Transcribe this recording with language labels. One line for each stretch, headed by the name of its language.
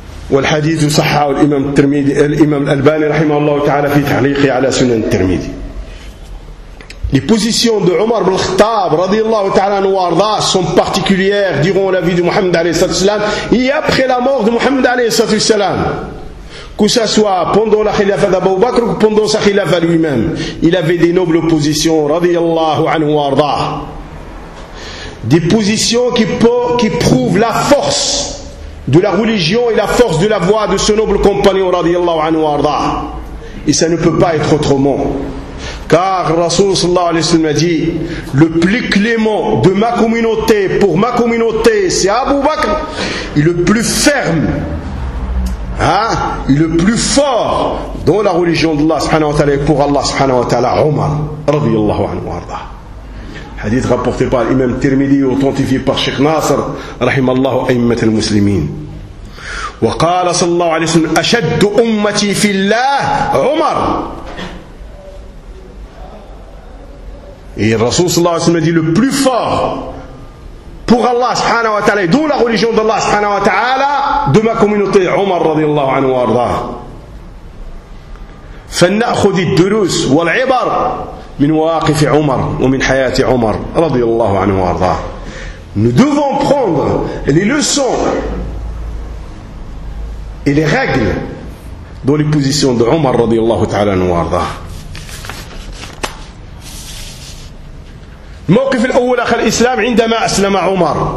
Arabic: والحديث صحه الإمام الترمذي الإمام الألباني رحمه الله تعالى في تحليقه على سنن الترمذي
French: Les positions de Omar ibn al-Khattab, radiyallahu ta'ala anhu wa arda, sont particulières durant la vie de Mohammed alayhi salam et après la mort de Mohammed alayhi salam. Que ce soit pendant la khilafa d'Abu Bakr ou pendant sa khilafa lui-même, il avait des nobles positions, radiyallahu anhu wa arda. Des positions qui prouvent la force de la religion et la force de la voix de ce noble compagnon, radiyallahu anhu wa arda. Et ça ne peut pas être autrement. Car Rasoul sallallahu alayhi wa sallam a dit, le plus clément de ma communauté, pour ma communauté, c'est Abu Bakr. Et le plus ferme, hein, et le plus fort dans la religion d'Allah subhanahu wa ta'ala et pour Allah subhanahu wa ta'ala, Omar, radiyallahu anhu arda. Hadith rapporté par l'imam Tirmidhi, authentifié par Sheikh Nasr, rahimallahu aimmat al-muslimin.
Arabic: وقال صلى الله عليه وسلم أشد أمتي في الله عمر.
French: Et
Arabic: الرسول صلى الله عليه وسلم
French: dit le plus fort pour Allah subhanahu wa ta'ala et dans la religion d'Allah subhanahu wa ta'ala de ma communauté
Arabic: عمر رضي الله عنه وارضاه. فلنأخذ الدروس والعبر من واقف عمر ومن حياة عمر رضي الله عنه وارضاه.
French: Nous devons prendre les leçons et les règles dans les positions de Omar radiallahu ta'ala anhu wa arda.
Arabic: Mawqif al-awwal akhir islam indama aslama Omar.